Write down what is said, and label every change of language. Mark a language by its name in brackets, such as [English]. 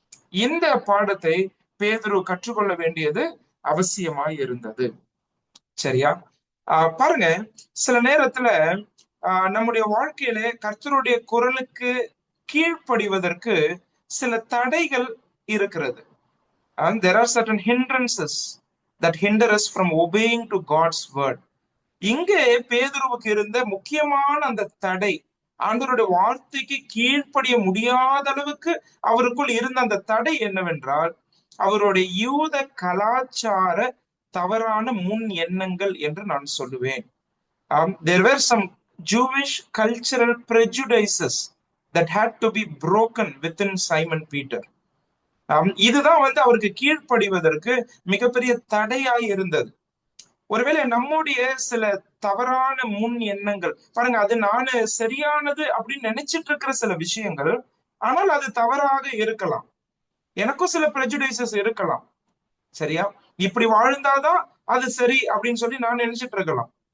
[Tamil] இந்த பாடத்தை பேதுரு கற்றுக்கொள்ள வேண்டியது அவசியமாய் இருந்தது. சரியா? பாருங்க, சில நேரத்துல நம்முடைய வாழ்க்கையில கர்த்தருடைய குரலுக்கு கீழ்ப்படிவதற்கு சில தடைகள் இருக்கிறது. [English] And there are certain hindrances that hinder us from obeying to God's word. [Tamil] இங்கே பேதுருவுக்கு இருந்த முக்கியமான அந்த தடை, ஆண்டவருடைய வார்த்தைக்கு கீழ்ப்படிய முடியாத அளவுக்கு அவருக்குள் இருந்த அந்த தடை என்னவென்றால், அவருடைய யூத கலாச்சார தவறான முன் எண்ணங்கள் என்று நான் சொல்லுவேன். [English] There were some Jewish cultural prejudices that had to be broken within Simon Peter. [Tamil] இதுதான் அவருக்கு கீழ்ப்படிவதற்கு மிகப்பெரிய தடையாய் இருந்தது. ஒருவேளை நம்முடைய சில தவறான முன் எண்ணங்கள் பாருங்க, அது நானு சரியானது அப்படின்னு நினைச்சிட்டு இருக்கிற சில விஷயங்கள், ஆனால் அது தவறாக இருக்கலாம். எனக்கும் சில prejudices இருக்கலாம். சரியா? இப்படி வாழ்ந்தாதான் அது சரி அப்படின்னு சொல்லி நான் நினைச்சிட்டு இருக்கலாம்.